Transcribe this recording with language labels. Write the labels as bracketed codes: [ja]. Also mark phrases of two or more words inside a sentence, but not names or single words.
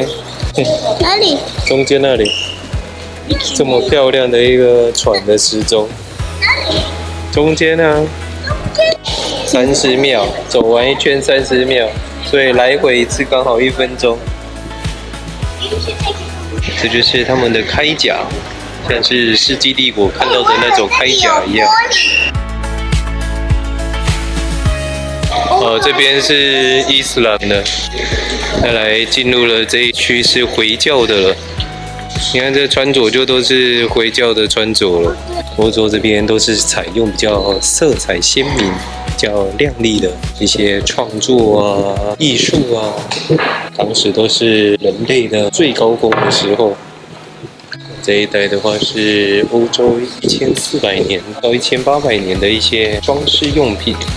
[zh] 哪裡？中間那裡。這麼漂亮的一個船的時鐘。哪裡？中間啊。30秒，走完一圈30秒，所以來回一次剛好1分鐘。這就是他們的鎧甲，像是世紀帝國看到的那種鎧甲一樣。這邊是伊斯蘭的，再來進入了這一區是回教的了。你看這穿着就都是回教的穿着了。歐洲這邊都是採用比較色彩鮮明、比較亮麗的一些創作啊、藝術啊，當時都是人類的最高峰的時候。這一帶的話是歐洲1400年到1800年的一些裝飾用品。